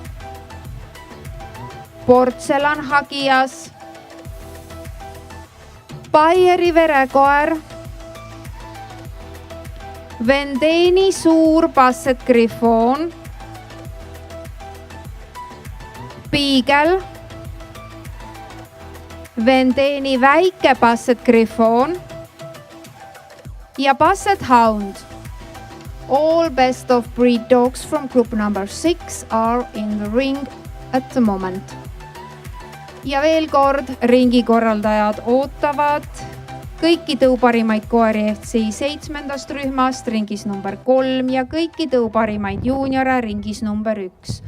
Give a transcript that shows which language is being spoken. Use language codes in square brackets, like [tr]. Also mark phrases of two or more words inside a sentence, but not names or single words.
[et] portselan hagias, Baieri verekoer, Vendeeni suur Basset Griffon, Beagle, Vendeeni väike Basset Griffon ja Basset Hound. [en] All best of breed dogs from group number 6 are in the ring at the moment. [et] Ja veel kord, ringi korraldajad ootavad kõiki tõuparimaid koeri FC 7. rühmast ringis number 3 ja kõiki tõuparimaid juuniore ringis number 1.